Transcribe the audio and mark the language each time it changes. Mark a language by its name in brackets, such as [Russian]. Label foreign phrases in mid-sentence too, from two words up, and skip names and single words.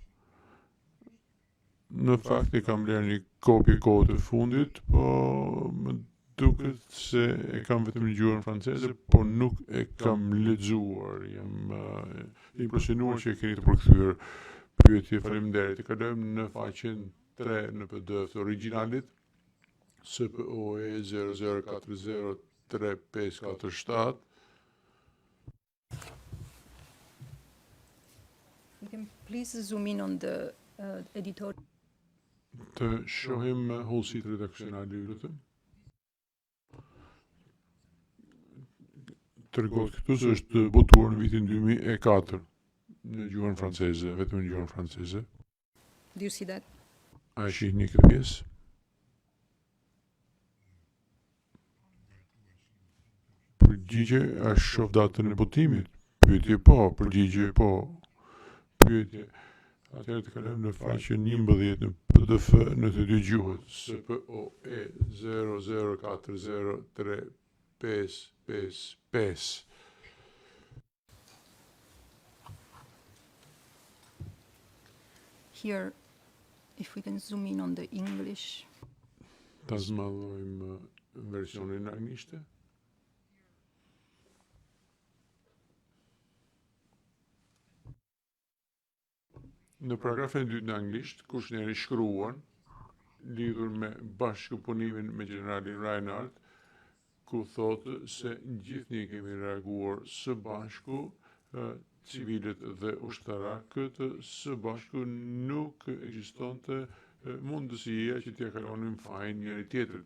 [Albanian] Në fakt e kam lënë një kopje kohët e fundit, po më duket se e kam vetëm në gjuhën franceze, por nuk e kam lexuar. Jam impresionuar që e keni të përkthyer. Pyetje, faleminderit. E kalojmë në faqen 3 në PDF të originalit. SPO-e 00403547. [English] You can please zoom in on the editor. [Albanian] Të shohim hollësitë redaksionale, ju lutem. Tregon këtu se është votuar në vitin 2004 në gjuhën franceze, vetëm në gjuhën franceze. [English] Do you see that? [Albanian] A shihni këtë pjesë? Përgjigje, a shoh datën e votimit? Pyetje po, përgjigje po. Pyetje. Atëherë të kalojmë në faqen 11 në PDF në të dy gjuhët. SPOE 00403555. [English] Here, if we can zoom in on the English. [Albanian] Ta zmadhojmë versionin anglishte. Në paragrafin e dytë në anglisht, kushneri shkruan lidhur me bashkëpunimin me generalin Reinhardt, ku thotë se gjithnjë kemi reaguar së bashku, civilët dhe ushtarakët së bashku, nuk ekzistonte mundësia që t'ja kalonin fajin njëri tjetrit.